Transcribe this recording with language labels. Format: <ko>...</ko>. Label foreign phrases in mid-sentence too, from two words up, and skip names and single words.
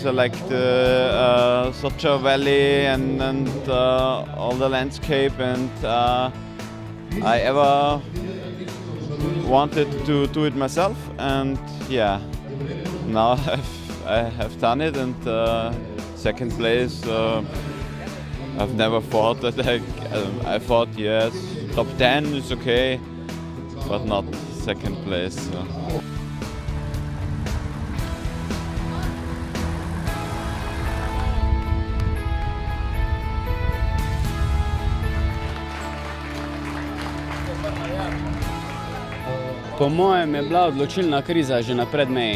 <en>I like the Socha Valley and all the landscape, and I ever wanted to do it myself, and yeah, now I have done it, and second place. I've never thought that I thought yes, top 10 is okay, but not second place. So.</en> <sl>Po mojem je bila odločilna kriza že na predmeji.</sl>